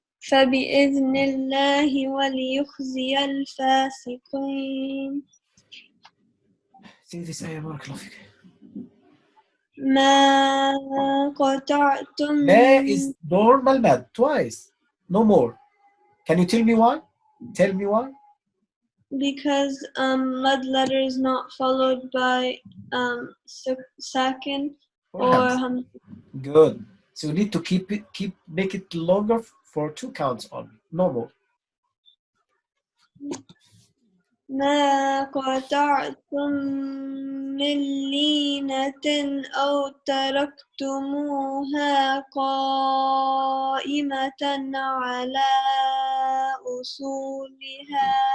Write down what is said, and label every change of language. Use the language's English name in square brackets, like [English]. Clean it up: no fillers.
[Arabic] فبإذن الله وليخزي الفاسقين. [English] See this ayah, [Arabic] بارك الله فيك. ما قطعتم. [English] ما is normal mad twice, no more. Can you tell me why? Tell me why. Because mud letter is not followed by sakin or hamza. Good. So you need to make it longer for 2 counts only, no more. [Arabic] ما قطعتم من لينة أو تركتموها قائمة على أصولها.